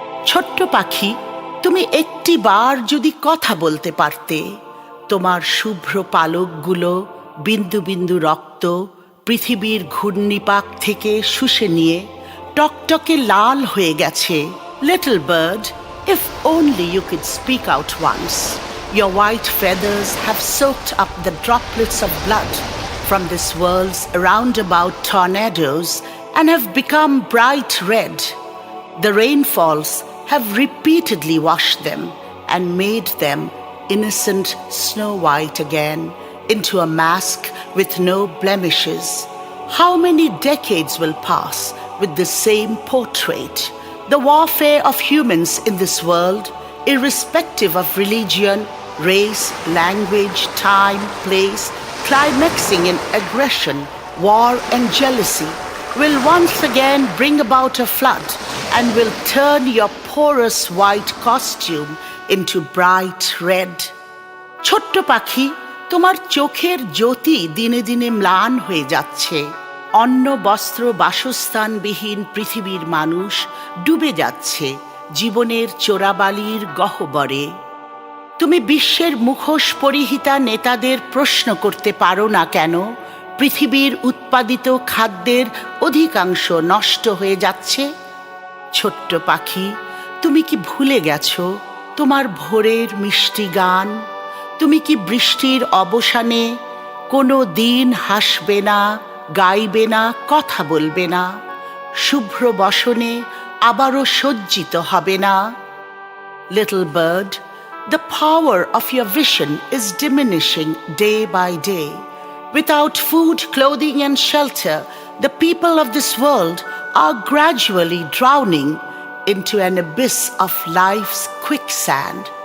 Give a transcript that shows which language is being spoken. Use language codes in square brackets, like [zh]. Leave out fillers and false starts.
[bn] ছোট্ট পাখি, তুমি একটি বার যদি কথা বলতে পারতে, তোমার শুভ্র পালকগুলো বিন্দু বিন্দু রক্ত পৃথিবীর ঘূর্ণিপাক থেকে শুষে নিয়ে টকটকে লাল হয়ে গেছে। [en] Little bird, if only you could speak out once. Your white feathers have soaked up the droplets of blood from this world's roundabout tornadoes and have become bright red. The rainfalls have repeatedly washed them and made them innocent snow white again into a mask with no blemishes. How many decades will pass with the same portrait? The warfare of humans in this world, irrespective of religion, race, language, time, place, climaxing in aggression, war and jealousy, will once again bring about a flood and will turn your porous white costume into bright red. [bn] ছোট্ট পাখি, তোমার চোখের জ্যোতি দিনে দিনে ম্লান হয়ে যাচ্ছে। অন্ন বস্ত্র বাসস্থানবিহীন পৃথিবীর মানুষ ডুবে যাচ্ছে জীবনের চোরাবালির গহ্বরে। তুমি বিশ্বের মুখোশ পরিহিতা নেতাদের প্রশ্ন করতে পারো না কেন পৃথিবীর উৎপাদিত খাদ্যের অধিকাংশ নষ্ট হয়ে যাচ্ছে? ছোট্ট পাখি, তুমি কি ভুলে গেছো তোমার ভোরের মিষ্টি গান? তুমি কি বৃষ্টির অবসানে কোনো দিন হাসবে না, গাইবে না, কথা বলবে না? শুভ্র বসনে আবারও সজ্জিত হবে না? [en] Little bird, the power of your vision is diminishing day by day. Without food, clothing and shelter, the people of this world are gradually drowning into an abyss of life's quicksand.